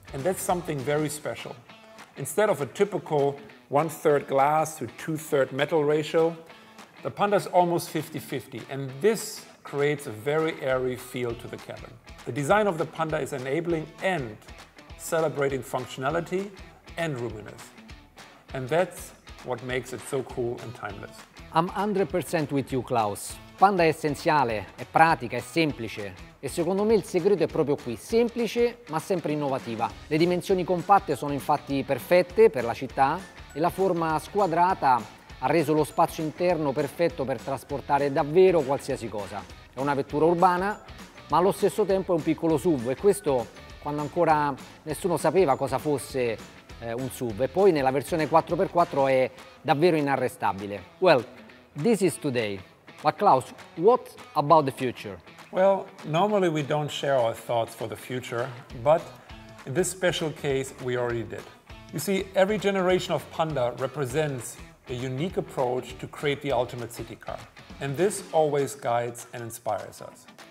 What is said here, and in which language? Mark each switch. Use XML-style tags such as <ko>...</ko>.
<en>And that's something very special. Instead of a typical 1/3 glass to 2/3 metal ratio, the Panda is almost 50-50, and this creates a very airy feel to the cabin. The design of the Panda is enabling and celebrating functionality and roominess. And that's what makes it so cool and timeless. I'm 100% with you, Klaus.</en> <it>Panda è essenziale, è pratica, è semplice e secondo me il segreto è proprio qui, semplice ma sempre innovativa. Le dimensioni compatte sono infatti perfette per la città e la forma squadrata ha reso lo spazio interno perfetto per trasportare davvero qualsiasi cosa. È una vettura urbana ma allo stesso tempo è un piccolo SUV e questo quando ancora nessuno sapeva cosa fosse un SUV, e poi nella versione 4x4 è davvero inarrestabile.</it> <en>Well, this is today. But Klaus, what about the future? Well, normally we don't share our thoughts for the future, but in this special case we already did. You see, every generation of Panda represents a unique approach to create the ultimate city car, and this always guides and inspires us.</en>